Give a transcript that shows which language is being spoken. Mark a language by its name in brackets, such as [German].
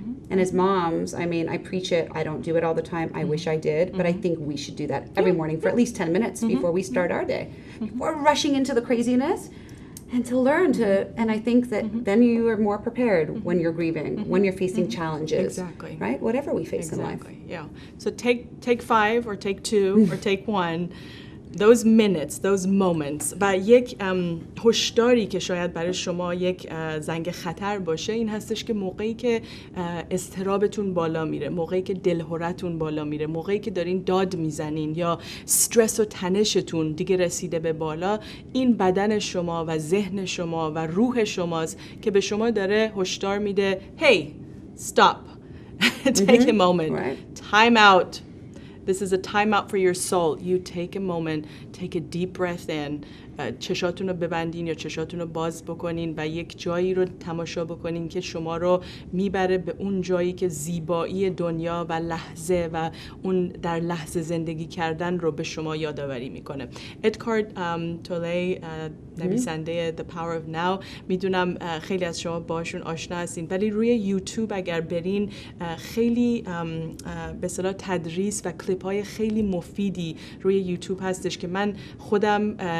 [English] And as moms, I mean, I preach it. I don't do it all the time. I wish I did, but I think we should do that every morning for at least 10 minutes before we start our day, before rushing into the craziness. And to learn to, and I think that then you are more prepared when you're grieving, when you're facing challenges, right? Whatever we face in life. Yeah. So take 5 or take 2 or take 1. Those minutes, those moments. [Persian] و یک هشداری که شاید برای شما یک زنگ خطر باشه این هستش که موقعی که اضطرابتون بالا میره، موقعی که دلهرتون بالا میره، موقعی که دارین داد میزنین یا استرس و تنشتون دیگه رسیده به بالا، این بدن شما و ذهن شما و روح شماست که به شما داره هشدار میده [English] hey, stop, take a moment, time out. This is a time out for your soul. You take a moment, take a deep breath in, [Persian] چشاتون رو ببندین یا چشاتون رو باز بکنین و یک جایی رو تماشا بکنین که شما رو میبره به اون جایی که زیبایی دنیا و لحظه و اون در لحظه زندگی کردن رو به شما یادآوری میکنه. ادکارد توله نویسنده The Power of Now، میدونم خیلی از شما باشون آشنا هستین، ولی روی یوتیوب اگر برین خیلی به اصطلاح تدریس و کلیپ های خیلی مفیدی روی یوتیوب هستش که من خودم